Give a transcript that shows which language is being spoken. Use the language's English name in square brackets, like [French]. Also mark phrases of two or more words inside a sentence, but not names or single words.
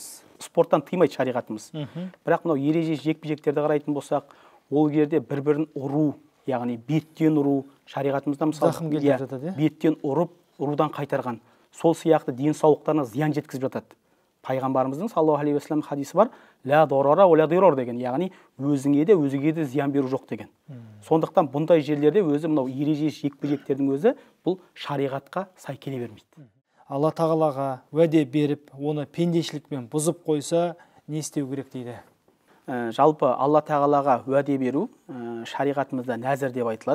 [Kazakh] Спорттан тыймайды шариғатымыз. Бірақ мынау ереже жекпе-жектерді қарайтын болсақ, ол жерде бір-бірін ұру, яғни беттен ұру, шариғатымызда мысалы зақым келтіріп жатады, беттен ұрып, ұрудан қайтарған. Сол сияқты денсаулықтарына зиян жеткізіп жатады. Пайғамбарымыздың [Arabic] صلى الله عليه وسلم [Kazakh] хадисі бар, [Arabic] لا ضرر ولا ضرار [Kazakh] деген, яғни өзіңе де өзгеге де зиян беру жоқ деген. Сондықтан бұндай жерлерде өзі мынау ереже жекпе-жектердің өзі бұл шариғатқа сай келе бермейді. Алла тағалаға уәде беріп, оны пендешілікпен бұзып қойса, не істеу керек дейді? Жалпы Алла тағалаға уәде беру шариғатымызда нәзір деп айтылады.